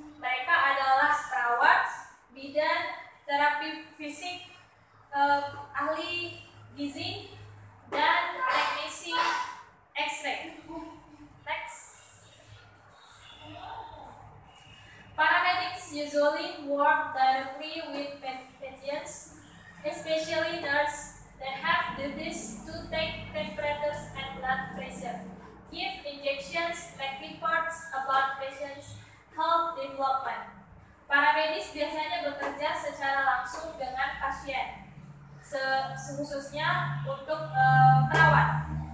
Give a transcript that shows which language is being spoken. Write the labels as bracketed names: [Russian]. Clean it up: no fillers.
[Indonesian] Mereka adalah perawat, bidan, terapi fisik, ahli gizi, dan teknisi X-ray. [English] Next. Paramedics usually work directly with patients, especially nurses that have duties to take temperatures and blood pressure, give injections, make reports about patients' health development. [Indonesian] Paramedis biasanya bekerja secara langsung dengan pasien, khususnya untuk perawat.